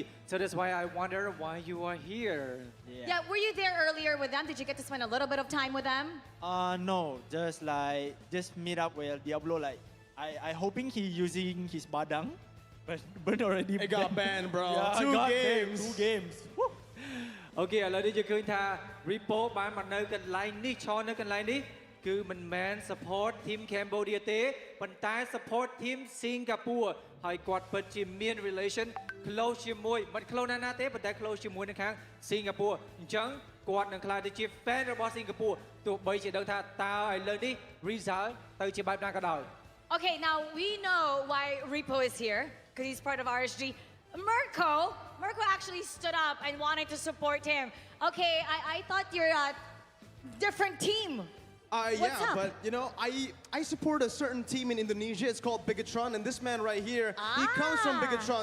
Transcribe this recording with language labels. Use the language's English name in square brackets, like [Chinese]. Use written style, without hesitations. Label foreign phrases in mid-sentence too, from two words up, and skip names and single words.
[English] So that's why I wonder why you are here. Yeah, were you there earlier with them? Did you get to spend a little bit of time with them? No, just meet up with Diablo. Like I hoping he using his badang, but already it got banned, bro. Yeah, Two games. 2 games. Woo. [Khmer] អូខេឥឡូវនេះយើងឃើញថា Repo បានមកនៅកន្លែងនេះឈរនៅកន្លែងនេះគឺមិនមែន [English] support team Cambodia [Khmer] ទេប៉ុន្តែ [English] support team Singapore [Khmer] ហើយគាត់ពិតជាមាន [English] relation close [Khmer] ជាមួយមិន close ណាទេប៉ុន្តែ close ជាមួយនៅខាង Singapore អញ្ចឹងគាត់នឹងក្លាយទៅជា fan របស់ Singapore ទោះបីជាដឹងថាតើឥឡូវនេះ result ទៅជាបែបណាក៏ដោយ [English] Okay, now we know why Repo is here because he's part of RSG. Mirko actually stood up and wanted to support him. Okay, I thought you're a different team. Yeah, up? But you know, I support a certain team in Indonesia. It's called Bigatron, and this man right here, he comes from Bigatron.